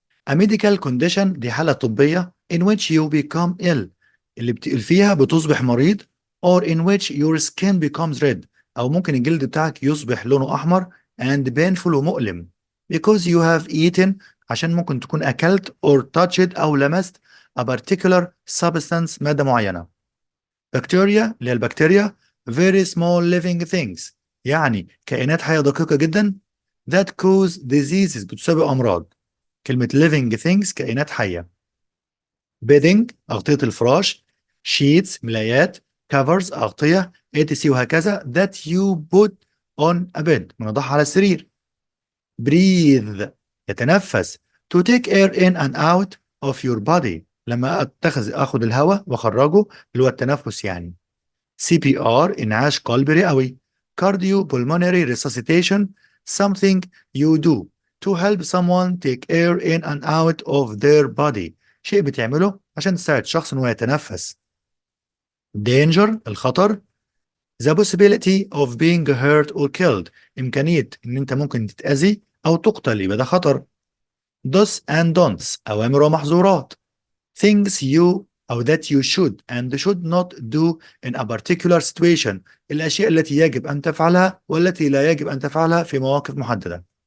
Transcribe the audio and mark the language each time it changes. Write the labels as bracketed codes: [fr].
[en] A medical condition [ar] دي حالة طبية [en] in which you become ill [ar] اللي فيها بتصبح مريض [en] or in which your skin becomes red [ar] أو ممكن الجلد بتاعك يصبح لونه أحمر [en] and painful [ar] ومؤلم [en] because you have eaten [ar] عشان ممكن تكون أكلت [en] or touched [ar] أو لمست [en] a particular substance [ar] مادة معينة. bacteria اللي هي البكتيريا [en] very small living things [ar] يعني كائنات حية دقيقة جدا [en] that cause diseases [ar] بتسبب أمراض. كلمة [en] living things [ar] كائنات حية. [en] bedding [ar] أغطية الفراش [en] sheets [ar] ملايات [en] covers [ar] أغطية [en] etc [ar] وهكذا [en] that you put on a bed [ar] بنضعها على السرير. [en] breathe [ar] يتنفس [en] to take air in and out of your body [ar] لما أخذ الهواء وأخرجه اللي هو التنفس يعني. CPR إنعاش قلبي رئوي. [en] cardiopulmonary resuscitation something you do to help someone take air in and out of their body [ar] شيء بتعمله عشان تساعد شخص إنه يتنفس. danger الخطر [en] the possibility of being hurt or killed [ar] إمكانية إن أنت ممكن تتأذي أو تقتل يبقى ده خطر. [en] do's and don'ts [ar] أوامر ومحظورات [en] things you أو that you should and should not do in a particular situation [ar] الأشياء التي يجب أن تفعلها والتي لا يجب أن تفعلها في مواقف محددة.